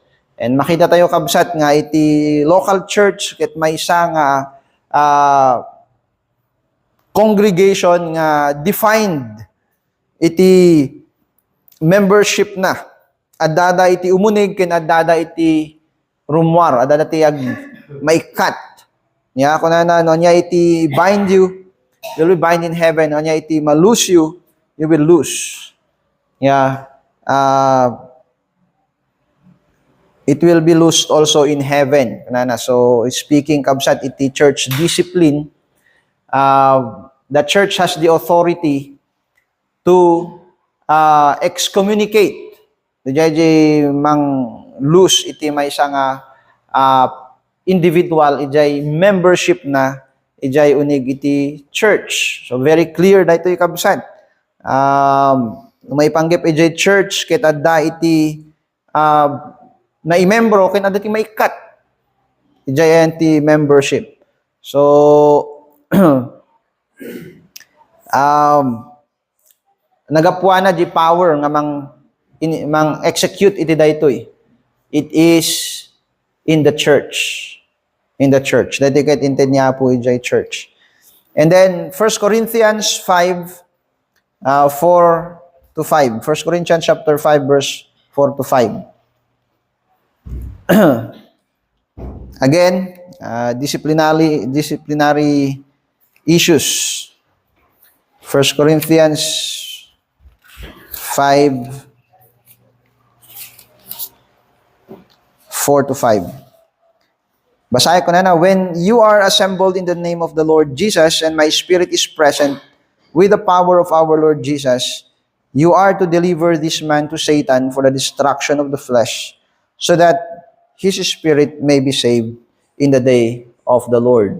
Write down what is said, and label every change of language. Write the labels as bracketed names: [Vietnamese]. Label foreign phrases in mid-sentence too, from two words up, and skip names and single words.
[Iloko] And makita tayo kabsat nga iti [English] local church [Iloko] ket maysa nga congregation nga defined iti membership na. Adada iti umunig ken adada iti rumwar, adada iti maikat. Nya kunana no nya iti [English] bind you will be bind in heaven, [Iloko] no nya iti malose [English] you will lose. Yeah. It will be loosed also in heaven. Kunana, so speaking [Iloko] kabsat iti [English] church discipline, the church has the authority to excommunicate. [Iloko] Ijay mang loose iti [Filipino] may isang [Iloko] individual, ijay membership na, ijay unig iti church. [English] So very clear [Iloko] daytoy kabsat. May panggip ijay church ket adda iti na i-membro ken adda iti maikat. Ijay iti membership. So nagapuana di power nga mang execute iti daytoy. [English] It is in the church. In the church. [Iloko] Dati ket inted niya po ijay church. [English] And then 1 Corinthians 5 4 to 5. 1 Corinthians chapter 5 verse 4 to 5. Again, disciplinary issues. 1 Corinthians 5 4 to 5. [Filipino] Basahin ko na. [English] When you are assembled in the name of the Lord Jesus, and my spirit is present with the power of our Lord Jesus, you are to deliver this man to Satan for the destruction of the flesh, so that his spirit may be saved in the day of the Lord.